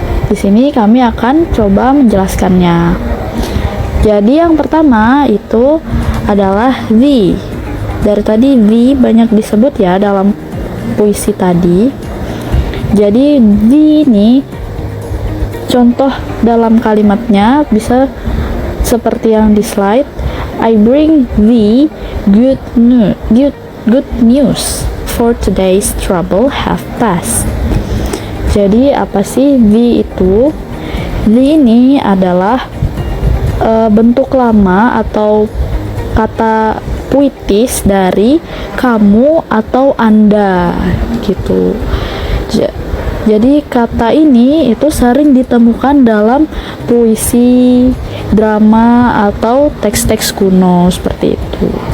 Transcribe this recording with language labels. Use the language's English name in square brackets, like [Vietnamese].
[Indonesian] Di sini kami akan coba menjelaskannya. Jadi yang pertama itu adalah the. Dari tadi the banyak disebut ya dalam puisi tadi. Jadi the ini contoh dalam kalimatnya bisa seperti yang di slide. [English] I bring thee good news, for today's trouble have passed. [Indonesian] Jadi apa sih the itu? The ini adalah bentuk lama atau kata puitis dari kamu atau Anda gitu. Jadi kata ini itu sering ditemukan dalam puisi, drama, atau teks-teks kuno seperti itu.